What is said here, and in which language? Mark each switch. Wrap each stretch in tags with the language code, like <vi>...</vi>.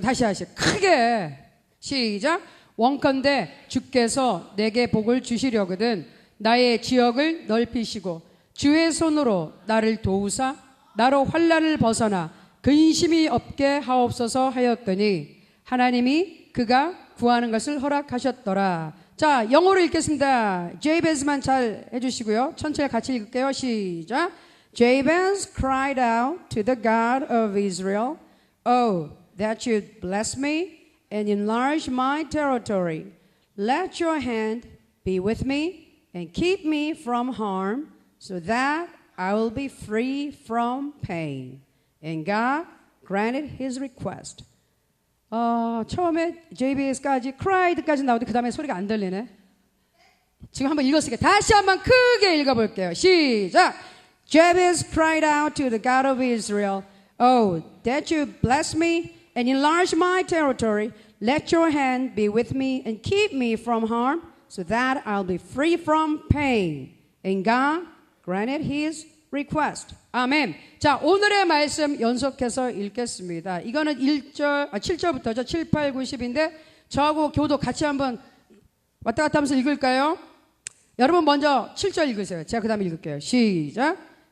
<ko>다시 크게 시작. 원컨대 주께서 내게 복을 주시려거든 나의 지역을 넓히시고 주의 손으로 나를 도우사 나로 환난을 벗어나 근심이 없게 하옵소서 하였더니 하나님이 그가 구하는 것을 허락하셨더라. 자, 영어로 읽겠습니다. 제베스만 잘 해주시고요. 천천히 같이 읽을게요. 시작.</ko> <en>Jabez cried out to the God of Israel, "Oh, that you'd bless me and enlarge my territory. Let your hand be with me and keep me from harm, so that I will be free from pain." And God granted his request.</en> <ko>처음에 JBS까지 cried까지 나오는데 그 다음에 소리가 안 들리네. 지금 한번 읽었으니까 다시 한번 크게 읽어볼게요. 시작.</ko> <en>Jabez cried out to the God of Israel, "Oh, that you bless me and enlarge my territory. Let your hand be with me and keep me from harm, so that I'll be free from pain." And God granted his request.</en> <ko>아멘. 자, 오늘의 말씀 연속해서 읽겠습니다. 이거는 7절부터죠. 7, 8, 9, 10인데 저하고 교도 같이 한번 왔다 갔다 하면서 읽을까요? 여러분 먼저 7절 읽으세요. 제가 그 다음에 읽을게요. 시작.</ko>